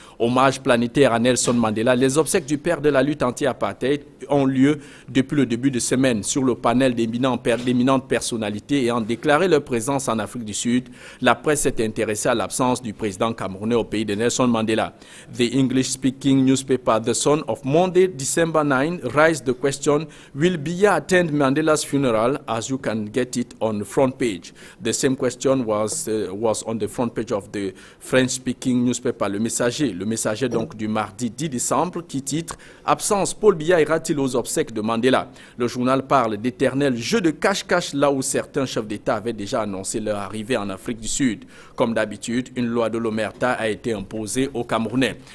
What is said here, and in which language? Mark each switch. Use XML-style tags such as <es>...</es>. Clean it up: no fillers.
<fr>Hommage planétaire à Nelson Mandela. Les obsèques du père de la lutte anti-apartheid ont lieu depuis le début de semaine sur le panel d'éminentes personnalités ayant déclaré leur présence en Afrique du Sud. La presse s'est intéressée à l'absence du président camerounais au pays de Nelson Mandela.</fr> <en>The English-speaking newspaper The Sun of Monday, December 9, raised the question, will Biya attend Mandela's funeral? As you can get it on the front page. The same question was on the front page of the French-speaking newspaper Le Messager.</en> <fr>Le Messager donc du mardi 10 décembre qui titre « Absence, Paul Biya ira-t-il aux obsèques de Mandela ?» Le journal parle d'éternel jeu de cache-cache là où certains chefs d'État avaient déjà annoncé leur arrivée en Afrique du Sud. Comme d'habitude, une loi de l'Omerta a été imposée aux Camerounais.</fr>